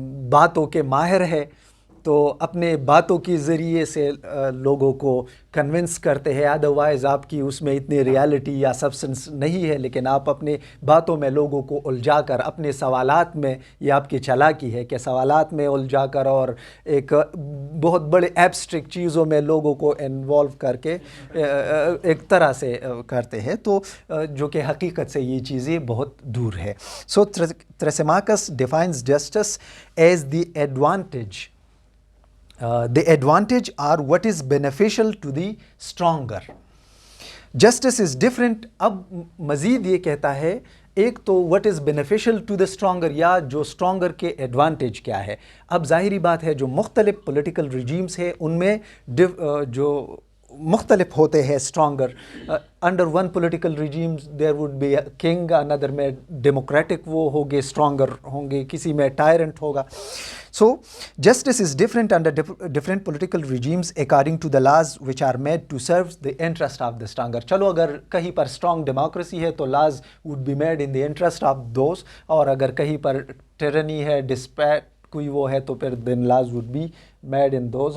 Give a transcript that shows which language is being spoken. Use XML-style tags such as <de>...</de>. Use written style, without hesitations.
<ur>باتوں کے ماہر ہے، تو اپنے باتوں کے ذریعے سے لوگوں کو کنونس کرتے ہیں، ادروائز آپ کی اس میں اتنی ریالٹی یا سبسٹنس نہیں ہے، لیکن آپ اپنے باتوں میں لوگوں کو الجھا کر، اپنے سوالات میں، یہ آپ کی چالاکی ہے کہ سوالات میں الجھا کر اور ایک بہت بڑے ایبسٹریکٹ چیزوں میں لوگوں کو انوالو کر کے ایک طرح سے کرتے ہیں، تو جو کہ حقیقت سے یہ چیزیں بہت دور ہے.</ur> <en>So Thrasymachus defines justice as the advantage. The advantage are what is beneficial to the stronger. Justice is different.</en> <ur>اب مزید یہ کہتا ہے ایک تو</ur> <en>what is beneficial to the stronger،</en> <ur>یا جو stronger کے advantage کیا ہے. اب ظاہری بات ہے جو مختلف political regimes ہے ان میں جو مختلف ہوتے ہیں stronger.</ur> <en>Under one political regime there would be a king, another میں democratic</en> <ur>وہ ہوگے</ur> <en>stronger ہوں گے،</en> <ur>کسی میں</ur> <en>tyrant ہوگا. So justice is different under different political regimes according to the laws which are made to serve the interest of the stronger.</en> <ur>چلو اگر کہیں پر</ur> <en>strong democracy ہے تو laws would be made in the interest of those،</en> <ur>اور اگر کہیں پر</ur> <en>tyranny ہے، despite</en> <ur>کوئی وہ ہے، تو پھر</ur> <en>then laws would be made in those.</en>